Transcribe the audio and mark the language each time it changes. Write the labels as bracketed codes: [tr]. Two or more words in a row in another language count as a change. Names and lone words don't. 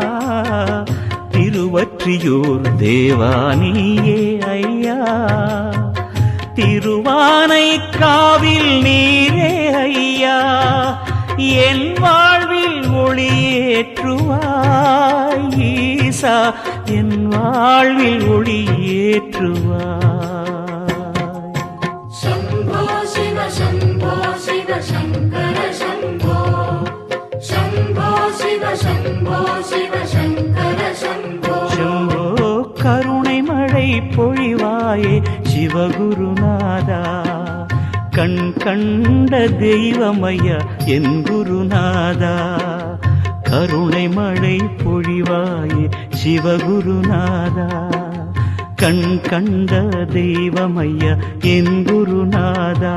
[ta] திருவற்றியூர் தேவானியே ஐயா, திருவானை காவில் நீரே ஐயா. என் வாழ்வில் ஒளியேற்றுவாய் ஈசா, என் வாழ்வில் ஒளியேற்றுவாய். [sa] शम्भो शिव शम्भो शिव शङ्कर शम्भो, शम्भो शिव शम्भो शिव शङ्कर शम्भो. [ta] शम्भो கருணை மழை பொழிவாயே சிவகுருநாதா, கண் கண்ட தெய்வமையா என் குருநாதா. கருணை மழை பொழிவாயே சிவகுருநாதா, கண் கண்ட தெய்வமையா என் குருநாதா.